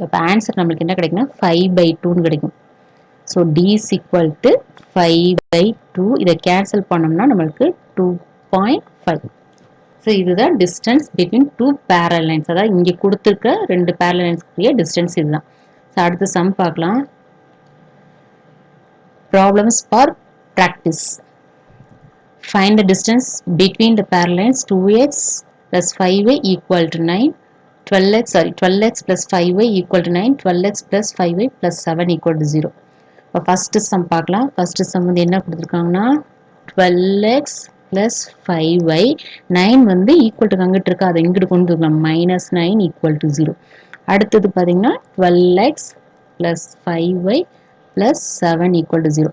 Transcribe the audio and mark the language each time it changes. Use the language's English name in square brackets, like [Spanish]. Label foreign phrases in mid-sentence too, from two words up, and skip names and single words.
[Tamil] அப்போ ஆன்சர் நம்மளுக்கு என்ன கிடைக்குன்னா 5/2ன்னு கிடைக்கும். ஸோ D = 5/2. இதை கேன்சல் பண்ணோம்னா நம்மளுக்கு 2.5. [English] ஸோ இதுதான் distance between 2 parallel lines. [Tamil] அதாவது இங்கே கொடுத்துருக்க 2 [English] parallel lines [Tamil] க்குரிய டிஸ்டன்ஸ் இதுதான். ஸோ அடுத்த சம் பார்க்கலாம். [English] problems for practice. Find the distance between the parallel lines 2x + 5y = 9, 12x + 5y = 9, 12x + 5y + 7 = 0. [Tamil] இப்போ [English] first sum [Tamil] பார்க்கலாம். [English] first sum [Tamil] வந்து என்ன கொடுத்துருக்காங்கன்னா 12x + 5y. 9 வந்து [English] equal to [Tamil] அங்கிட்டு இருக்கு, அதை இங்கிட்டு கொண்டு வரலாம். -9 = 0. அடுத்தது பார்த்தீங்கன்னா 12x + 5y + 7 = 0.